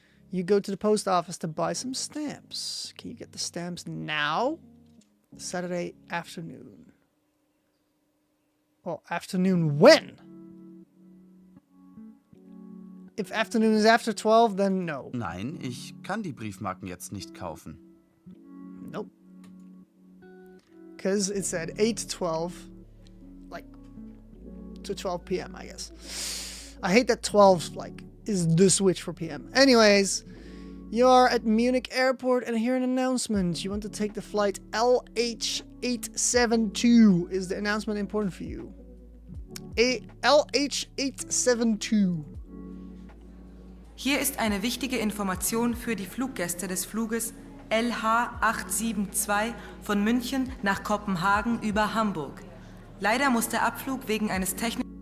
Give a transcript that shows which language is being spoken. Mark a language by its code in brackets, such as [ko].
[en] You go to the post office to buy some stamps. Can you get the stamps now? Saturday afternoon. Well, afternoon when? If afternoon is after 12, then no. [de] Nein, ich kann die Briefmarken jetzt nicht kaufen. [en] Nope. Because it said 8 to 12, like, to 12 p.m., I guess. I hate that 12, like, is the switch for p.m. Anyways, you're at Munich Airport and hear an announcement. You want to take the flight LH872. Is the announcement important for you? LH872. [de] Hier ist eine wichtige Information für die Fluggäste des Fluges LH872 von München nach Kopenhagen über Hamburg. Leider muss der Abflug wegen eines technischen...